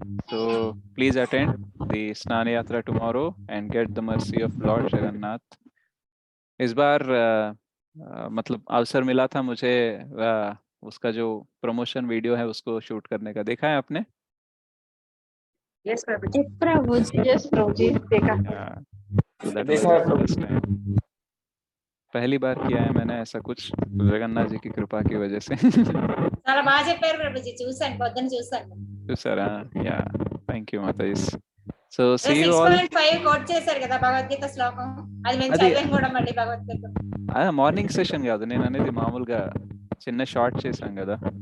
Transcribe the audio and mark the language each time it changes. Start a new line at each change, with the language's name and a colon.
English: So please attend the Snana Yatra tomorrow and get the mercy of Lord Jagannath.
Hindi: इस बार मतलब अवसर मिला था मुझे उसका जो प्रमोशन वीडियो है उसको शूट करने का, देखा है आपने? यस प्रभु जी। प्रभु जी। यस प्रभु जी देखा। हाँ, तो
English: that was
Hindi: देखा है
English: the
Hindi: प्रभु
English: first time.
Hindi: पहली बार किया है मैंने ऐसा कुछ, जगन्नाथ जी की कृपा की वजह से.
Telugu: చాలా బాగా చెప్పారు ప్రభుజీ, చూసాను పొద్దున చూసాను. చూసారా?
English: Yeah, thank you మాతాజీ. So see you all.
Telugu: 6.5 coat చేశారు కదా భగవద్గీత శ్లోకం, అది మేము అది- చదివాను కూడా మళ్ళీ భగవద్గీత. మార్నింగ్ సెషన్ కాదు, నేను అనేది మామూలుగా చిన్న షార్ట్ చేశాం కదా.